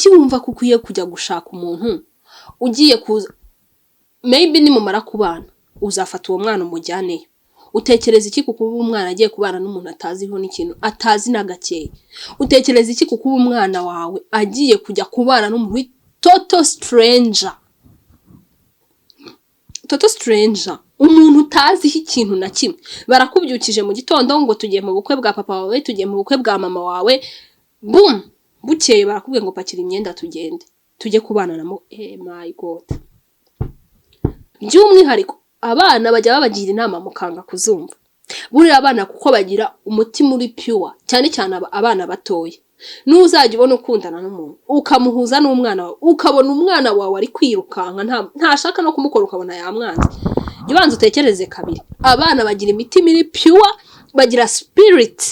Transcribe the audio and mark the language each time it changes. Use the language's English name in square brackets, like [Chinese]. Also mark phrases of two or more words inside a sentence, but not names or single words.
[Kinyarwanda] wumva ko ukwiye kujya gushaka umuntu ugiye kuza maybe nimumara kubana uzafata uwo mwana umujyaneyo utekereza iki kuko umwana agiye kubana n'umuntu ataziho n'ikintu atazi na gakeye utekereza iki kuko umwana wawe agiye kujya kubana n'umuntu [English] total stranger [Kinyarwanda] umuntu utaziho ikintu na kimwe barakubyukije mu gitondo ngo tugiye mu bukwe bwa papa wawe tugiye mu bukwe bwa mama wawe boom bukeye barakubwiye ngo pakira imyenda tugende tujye kubana na [English] my god [Kinyarwanda] by'umwihariko abana bajya babagira inama mukanga kuzumva buriya abana kuko bagira umutima uri pure cyane cyane abana batoya n'uzajya ubona ukundana n'umuntu ukamuhuza n'umwana wawe ukabona umwana wawe ari kwirukanka ntashaka no kumukora ukabona yamwanze ibanza utekereze kabiri abana bagira imitima iri pure bagira spirit